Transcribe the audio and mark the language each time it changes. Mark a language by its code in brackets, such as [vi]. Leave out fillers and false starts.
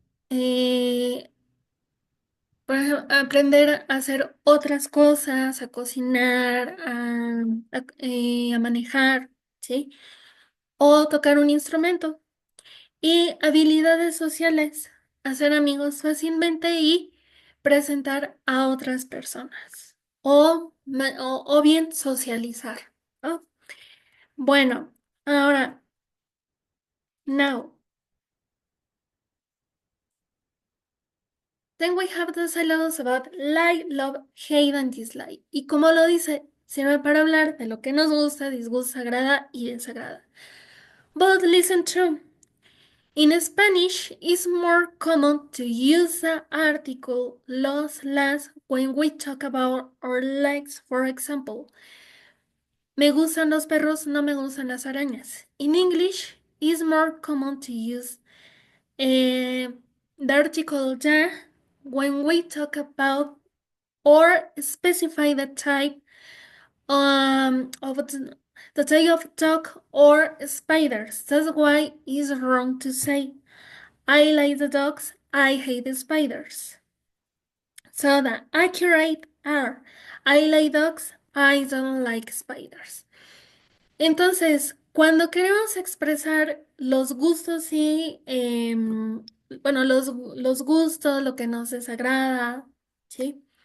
[es] eh, por ejemplo, aprender a hacer otras cosas, a cocinar, a manejar, ¿sí? O tocar un instrumento. Y habilidades sociales, hacer amigos fácilmente y presentar a otras personas. O bien socializar, ¿no? Bueno, ahora, [en] now, then we have the syllables about like, love, hate, and dislike. [es] Y como lo dice, sirve para hablar de lo que nos gusta, disgusta, agrada y desagrada. [en] But listen to. In Spanish, it's more common to use the article los, las when we talk about our likes. For example, [es] me gustan los perros, no me gustan las arañas. [en] In English, it's more common to use the article the when we talk about or specify the type of the type of dog or spiders. That's why it's wrong to say I like the dogs, I hate the spiders. So the accurate are I like dogs, I don't like spiders. [es] Entonces, cuando queremos expresar los gustos y, bueno, los gustos, lo que nos desagrada, ¿sí?